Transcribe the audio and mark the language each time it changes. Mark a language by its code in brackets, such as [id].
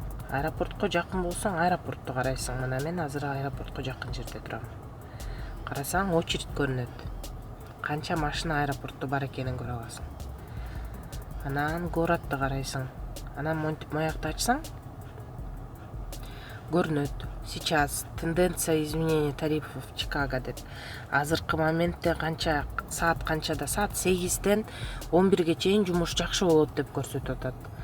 [ky] Аэропортко жакын болсоң, аэропортто карайсың. Мына мен азыр аэропортко жакын жерде турам. Карасаң, очередь көрүнөт. Канча машина аэропортто бар экенин көрө аласың. Анан городду карайсың. Анан монтип маякты ачсаң, көрүнөт. [ru] Сейчас тенденция изменения тарифов в Чикаго деп. [ky] Азыркы моментте канча саат канчада? Саат 8-тен 11-ге чейин жумуш жакшы болот деп көрсөтүп атат.